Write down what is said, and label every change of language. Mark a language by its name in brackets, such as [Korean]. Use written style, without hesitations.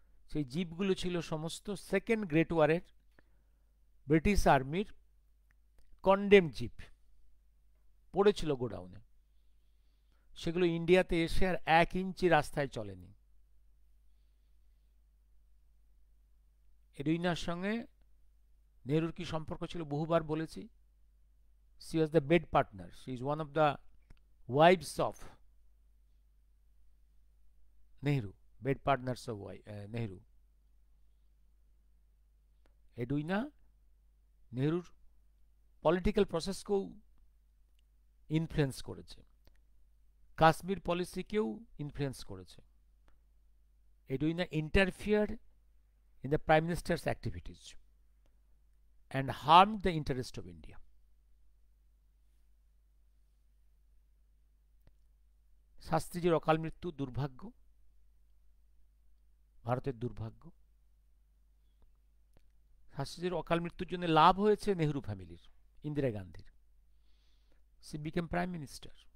[Bangla] সেই জিপগুলো ছিল সমস্ত সেকেন্ড গ্রেট ওয়ারের ব্রিটিশ আর্মির কন্ডেম জিপ, পড়েছিল গোডাউনে। সেগুলো ইন্ডিয়াতে এসে আর 1 ইঞ্চি রাস্তায় চলেনি। এডুইনার সঙ্গে নেহরুর কি সম্পর্ক ছিল বহুবার বলেছি। [English] she was the bed partner, she is one of the wives of Nehru, bed partners of Nehru. [Bangla] এডুইনা নেহরুর political প্রসেসকেও influence করেছে, কাশ্মীর পলিসিকেও ইনফ্লুয়েন্স করেছে। [English] Edwina interfere in the Prime Minister's activities and harmed the interest of India. [Bangla] শাস্ত্রীজির অকাল মৃত্যু দুর্ভাগ্য, ভারতের দুর্ভাগ্য। শাস্ত্রীজির অকাল মৃত্যুর জন্য লাভ হয়েছে নেহরু ফ্যামিলির, ইন্দিরা গান্ধীর। [English] She became prime minister.